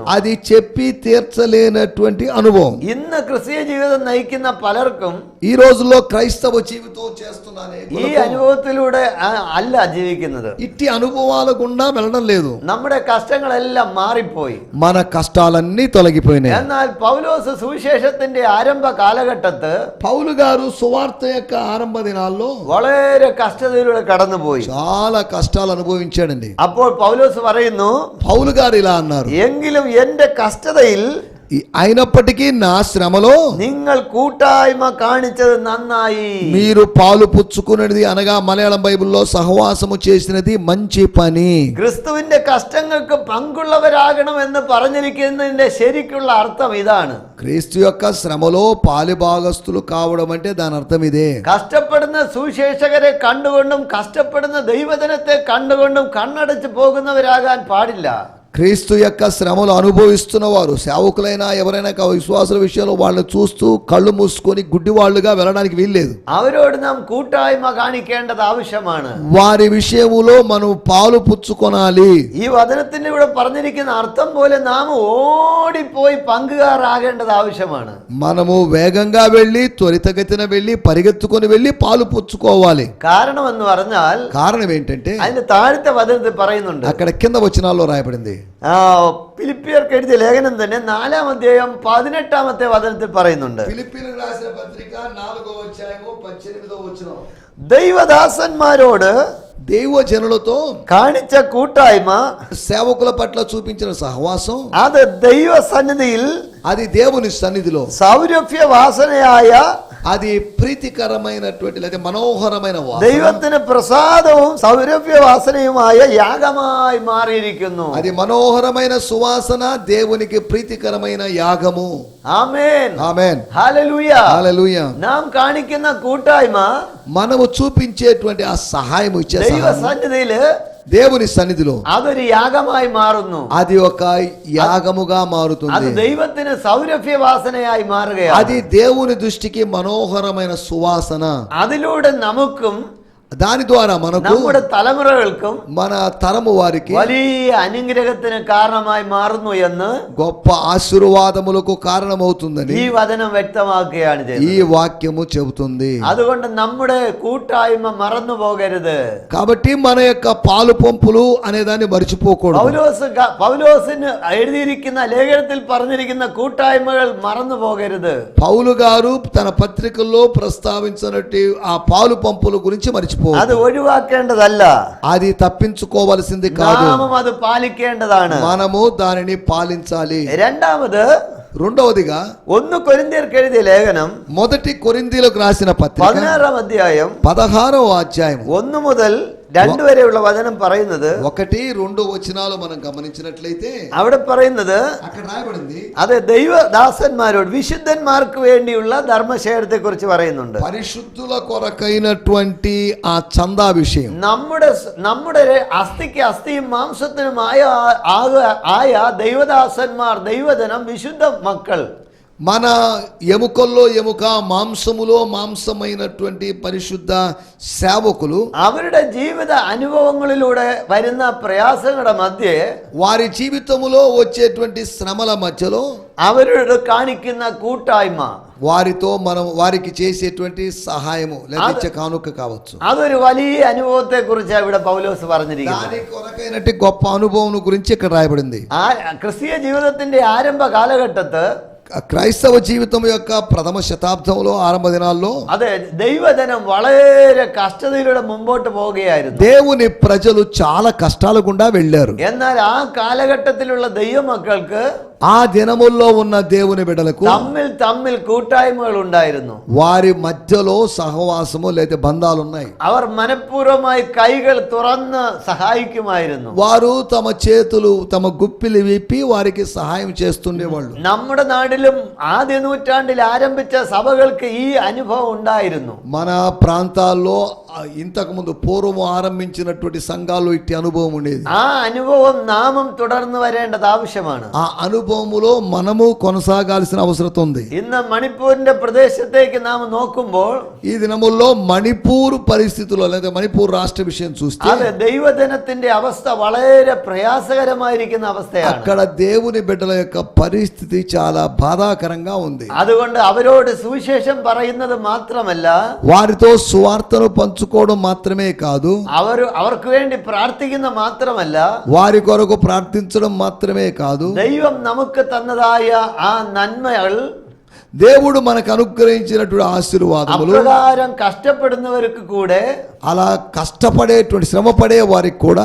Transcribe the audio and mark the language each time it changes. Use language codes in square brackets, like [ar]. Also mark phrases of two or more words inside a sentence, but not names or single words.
[te] అది చెప్పి తీర్చలేనటువంటి అనుభవం. [ml] ഇന്ന് ക്രിസ്തീയ ജീവിതം നയിക്കുന്ന പലർക്കും [te] ఈ రోజుల్లో క్రైస్తవ జీవితం చేస్తున్న [ml] ഈ അനുഭവത്തിലൂടെ അല്ല ജീവിക്കുന്നത്. [te] ఇట్టి అనుభవాల గుండా వెళ్ళడం లేదు. [ml] നമ്മുടെ കഷ്ടങ്ങളെല്ലാം മാറിപ്പോയി. [te] మన కష్టాలన్నీ తొలగిపోయినాయి. [ml] എന്നാൽ പൗലോസ് സുവിശേഷത്തിന്റെ ആരംഭ കാലഘട്ടത്ത് [te] పౌలు గారు సువార్త యొక్క ఆరంభ దినాల్లో [ml] വളരെ കഷ്ടതയിലൂടെ കടന്നുപോയി. [te] చాలా కష్టాలు అనుభవించాడండి. [ml] അപ്പോൾ പൗലോസ് പറയുന്നു, [te] పౌలు గారు ఇలా అన్నారు, [ml] എങ്കിലും എന്റെ കഷ്ടതയിൽ [te] అయినప్పటికీ నా శ్రమలో [ml] നിങ്ങൾ കൂട്ടായ്മ കാണിച്ചത് നന്നായി. [te] మీరు పాలు పుచ్చుకున్నది అనగా మలయాళం బైబిల్లో సహవాసము చేసినది మంచి పని. [ml] ക്രിസ്തുവിന്റെ കഷ്ടങ്ങൾക്ക് പങ്കുള്ളവരാകണമെന്ന് പറഞ്ഞിരിക്കുന്നതിന്റെ ശരിക്കുള്ള അർത്ഥം ഇതാണ്. [te] క్రీస్తు యొక్క శ్రమలో పాలిభాగస్తులు కావడం అంటే దాని అర్థం ఇదే. [ml] കഷ്ടപ്പെടുന്ന സുവിശേഷകരെ കണ്ടുകൊണ്ടും കഷ്ടപ്പെടുന്ന ദൈവജനത്തെ കണ്ടുകൊണ്ടും കണ്ണടച്ച് പോകുന്നവരാകാൻ പാടില്ല. [te] క్రీస్తు యొక్క శ్రమలు అనుభవిస్తున్న వారు సేవకులైనా ఎవరైనా విశ్వాసుల విషయంలో వాళ్ళని చూస్తూ కళ్ళు మూసుకొని గుడ్డివాళ్లుగా వెళ్ళడానికి వీల్లేదు. [ml] അവരോട് നാം കൂട്ടായ്മ കാണിക്കേണ്ടത് ആവശ്യമാണ്. [te] వారి విషయములో మనం పాలు పుచ్చుకొనాలి. [ml] ഈ വചനത്തിന്റെ ഇവിടെ പറഞ്ഞിരിക്കുന്ന അർത്ഥം പോലെ നാം ഓടിപ്പോയി പങ്കുകാരാകേണ്ടത് ആവശ്യമാണ്. [te] మనము వేగంగా వెళ్ళి త్వరితగతిన వెళ్ళి పరిగెత్తుకొని వెళ్ళి పాలు పుచ్చుకోవాలి. [ml] കാരണം എന്ന് പറഞ്ഞാൽ [te] కారణం ఏంటంటే [ml] അതിന്റെ താഴത്തെ വചനത്തിൽ പറയുന്നുണ്ട്. [te] అక్కడ కింద వచనాల్లో రాయబడింది. [ml] ഫിലിപ്പിയർക്ക് എഴുതിയ ലേഖനം തന്നെ 4-ാം അധ്യായം 18-ാമത്തെ വചനത്തിൽ പറയുന്നുണ്ട്. [te] ఫిలిప్పీయులకు రాసిన పత్రిక 4వ అధ్యాయము 18వ వచనం. [ml] ദൈവദാസന്മാരോട് [te] దైవజనులతో [ml] കാണിച്ച കൂട്ടായ്മ, [te] సేవకుల పట్ల చూపించిన సహవాసం, [ml] അത് ദൈവ സന്നിധിയിൽ [te] అది దేవుని సన్నిధిలో [ml] സൗരഭ്യ വാസനയായ, [te] అది ప్రీతికరమైనటువంటి లేదా మనోహరమైన వాసన, [ml] ദൈവത്തിന് പ്രസാദവും സൗരഭ്യ വാസനയുമായ യാഗമായി മാറിയിരിക്കുന്നു. [te] అది మనోహరమైన సువాసన, దేవునికి ప్రీతికరమైన యాగము. [ml] ആമേൻ, [te] ఆమేన్, [ml] ഹല്ലേലൂയ. [te] హల్లెలూయా. [ml] നാം കാണിക്കുന്ന കൂട്ടായ്മ [te] మనము చూపించేటువంటి ఆ సహాయం ఇచ్చే [ml] ദൈവ [te] సహాయం [ml] സന്നിധിയില് [te] దేవుని సన్నిధిలో [ml] അതൊരു യാഗമായി മാറുന്നു. [te] అది ఒక యాగముగా [ml] അത് [te] మారుతుంది. [ml] ദൈവത്തിന് സൗരഭ്യ വാസനയായി മാറുകയാണ്. [te] అది దేవుని దృష్టికి మనోహరమైన సువాసన. [ml] അതിലൂടെ നമുക്കും [te] దాని ద్వారా మనకు [ml] നമ്മുടെ തലമുറകൾക്കും [te] మన తరము వారికి [ml] വലിയ അനുഗ്രഹത്തിന് കാരണമായി മാറുന്നു എന്ന് [te] గొప్ప ఆశీర్వాదములకు కారణమవుతుందని [ml] ഈ వചനം വ്യക്തമാക്കുകയാണ് [te] ఈ [ml] ചെയ്യുന്നത്. [te] వాక్యము చెబుతుంది. [ml] അതുകൊണ്ട് നമ്മുടെ കൂട്ടായ്മ മറന്നു പോകരുത്. [te] కాబట్టి మన యొక్క పాలు పంపులు అనే దాన్ని మర్చిపోకూడదు. [ml] പൗലോസിന് എഴുതിയിരിക്കുന്ന ലേഖനത്തിൽ പറഞ്ഞിരിക്കുന്ന കൂട്ടായ്മകൾ മറന്നു പോകരുത്. [te] పౌలు గారు తన పత్రికల్లో ప్రస్తావించినట్టు ఆ పాలు పంపుల గురించి మర్చిపో, [ml] അത് ഒഴിവാക്കേണ്ടതല്ല, [te] అది తప్పించుకోవలసింది కాదు. [ml] നാമും അത് പാലിക്കേണ്ടതാണ്. [te] మనము దానిని పాలించాలి. [ml] രണ്ടാമത്, [te] రెండవదిగా [ml] 1 కొరింథీయులకు ఎഴുതിയ ലേഖനം [te] మొదటి కొరింథీయులకు రాసిన పత్రిక [ml] 16-వ అధ్యాయం [te] 16వ అధ్యాయం [ml] 1 മുതൽ 2 വരെയുള്ള വചനം പറയുന്നത്, [te] 1-2 వచనాలు మనం గమనించినట్లయితే [ml] അവിടെ പറയുന്നത്, [te] అక్కడ రాయబడింది [ml] അതെ, ദൈവദാസന്മാരോട് വിശുദ്ധന്മാർക്ക് വേണ്ടിയുള്ള ധർമ്മശേഖരത്തെ കുറിച്ച് പറയുന്നുണ്ട്. [te] పరిశుద్ధుల కొరకైనటువంటి ఆ చందా విషయం. [ml] നമ്മുടെ അസ്ഥിക്ക് അസ്ഥിയും മാംസത്തിനും ആയ ദൈവദാസന്മാർ, ദൈവജനം, വിശുദ്ധ മക്കൾ, [te] మన ఎముకల్లో ఎముక, మాంసములో మాంసమైనటువంటి పరిశుద్ధ సేవకులు [ml] അവരുടെ ജീവിത అనుభవങ്ങളിലൂടെ വരുന്ന പ്രയാസങ്ങളുടെ മധ്യേ, [te] వారి జీవితములో వచ్చేటువంటి శ్రమల మధ్యలో [ml] അവരോട് കാണിക്കുന്ന കൂട്ടായ്മ, [te] వారితో మనం వారికి చేసేటువంటి సహాయము లేదా కానుక కావచ్చు, [ml] അതൊരു വലിയ അനുഭവത്തെ കുറിച്ചാണ് ഇവിടെ പൗലോസ് പറഞ്ഞിരിക്കുന്നത്. [te] దాని కొరకైనటువంటి గొప్ప అనుభవం గురించి ఇక్కడ రాయబడింది. [ml] ക്രിസ്തീയ ജീവിതത്തിന്റെ ആരംഭ കാലഘട്ടത്ത്, [te] క్రైస్తవ జీవితం యొక్క ప్రథమ శతాబ్దంలో, ఆరంభ దినాల్లో [ml] അതെ, ദൈവജനം വളരെ കഷ്ടതയിലൂടെ മുമ്പോട്ട് പോവുകയായിരുന്നു. [te] దేవుని ప్రజలు చాలా కష్టాల గుండా వెళ్ళారు. [ml] എന്നാൽ ആ കാലഘട്ടത്തിലുള്ള ദൈവമക്കൾക്ക് [te] ఆ దినముల్లో ఉన్న దేవుని బిడ్డలకు [ml] തമ്മിൽ കൂട്ടായ്മകൾ ഉണ്ടായിരുന്നു. [te] వారి మధ్యలో సహవాసము లేదా బంధాలు ఉన్నాయి. [ml] അവർ മനഃപൂർവ്വമായി കൈകൾ തുറന്ന് സഹായിക്കുമായിരുന്നു. [te] వారు తమ చేతులు, తమ గుప్పిలు విప్పి వారికి సహాయం చేస్తుండేవాళ్ళు. [ml] നമ്മുടെ നാട്ടിലും ആദ്യ നൂറ്റാണ്ടിൽ ആരംഭിച്ച സഭകൾക്ക് ഈ അനുഭവം ഉണ്ടായിരുന്നു. [te] మన ప్రాంతాల్లో ఇంతకు ముందు పూర్వం ఆరంభించినటువంటి సంఘాల్లో ఇట్టి అనుభవం ఉండేది. [ml] ആ അനുഭവം നാമും തുടർന്ന് വരേണ്ടത് ആവശ്യമാണ്. [te] ఆ అనుభవములో మనము కొనసాగాల్సిన అవసరం ఉంది. [ml] ഇന്ന് മണിപ്പൂരിന്റെ പ്രദേശത്തേക്ക് നാം നോക്കുമ്പോൾ, [te] ఈ దినముల్లో మణిపూర్ పరిస్థితుల్లో లేదా మణిపూర్ రాష్ట్ర విషయం చూస్తే, [ml] അതെ, ദൈവജനത്തിന്റെ അവസ്ഥ വളരെ പ്രയാസകരമായിരിക്കുന്ന അവസ്ഥയാണ്. [te] అక్కడ దేవుని బిడ్డల యొక్క పరిస్థితి చాలా బాధాకరంగా ఉంది. [ml] അതുകൊണ്ട് അവരോട് സുവിശേഷം പറയുന്നത് മാത്രമല്ല, [te] వారితో సువార్తను పంచుకోవడం మాత్రమే కాదు, [ml] അവർക്ക് വേണ്ടി പ്രാർത്ഥിക്കുന്ന മാത്രമല്ല, [te] వారి కొరకు ప్రార్థించడం మాత్రమే కాదు, [ml] ദൈവം നമുക്ക് തന്നതായ ആ നന്മകൾ [te] దేవుడు మనకు అనుగ్రహించినటువంటి ఆశీర్వాదములు [ml] అప్రకారం కష్టപ്പെടുന്നവർക്ക് കൂടെ [te] అలా కష్టపడేటువంటి శ్రమ పడే వారికి కూడా